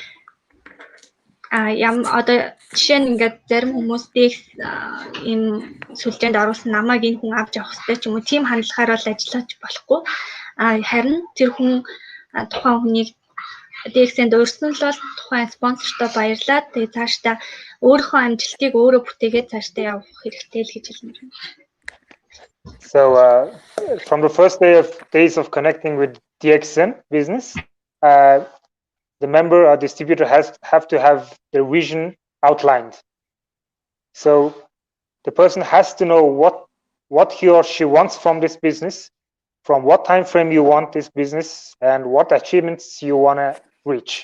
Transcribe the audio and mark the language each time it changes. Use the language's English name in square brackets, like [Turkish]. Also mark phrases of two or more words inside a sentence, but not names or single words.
[Mongolian] Одоо жишээ нь ингээд зарим хүмүүс ийм сүлжээнд оруулсан намайг энэ хүн авч явах хэрэгтэй ч юм уу тийм хандлагаар бол ажиллаж болохгүй. Харин тэр хүн тухайн хүнийг DXN-д өрсөн л бол тухайн спонсортой баярлаад тэгээд цаашдаа өөрийнхөө амжилтыг өөрөө бүтээгээд цаашдаа явах хэрэгтэй л гэж хэлмээр байна. [English] So from the first days of connecting with DXN business, the member or distributor have to have their vision outlined. So the person has to know what he or she wants from this business, from what time frame you want this business, and what achievements you want to reach.